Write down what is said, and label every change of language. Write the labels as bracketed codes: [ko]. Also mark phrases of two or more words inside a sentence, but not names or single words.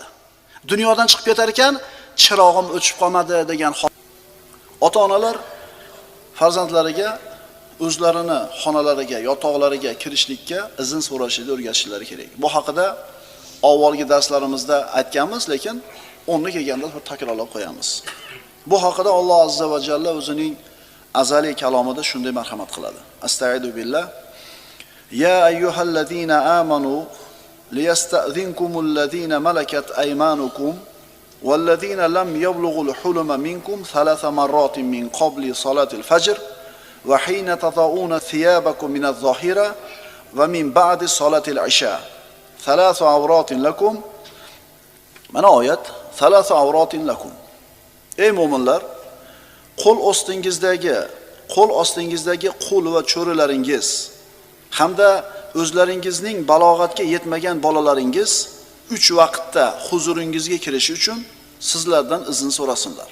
[uz] Dunyodan chiqib ketar ekan, chirog'im o'chib qolmadi degan ota-onalar farzandlariga o'zlarini xonalariga, yotoqlariga kirishlikka izn so'rashni o'rgatishlari kerak. Bu haqida avvalgi darslarimizda aytganmiz, lekin o'rni kelganda takrorlab qo'yamiz. Bu haqida Alloh [ar] عز وجل [uz] o'zining azaliy kalomida shunday marhamat qiladi. [ar] أستغفر بالله. يا أيها الذين آمنوا ليستأذنكم الذين ملكت أيمانكم والذين لم يبلغوا الحلم منكم ثلاث مرات من قبل صلاة الفجر وحين تضعون ثيابكم من الظهيرة ومن بعد صلاة العشاء. ثلاث عورات لكم. [uz] Mana oyat, [ar] ثلاث عورات لكم. [uz] Ey mu'minlar, qo'l ostingizdagi qul va cho'rilaringiz hamda o'zlaringizning balog'atga yetmagan bolalaringiz 3 vaqtda huzuringizga kirishi uchun sizlardan izn so'rasinlar.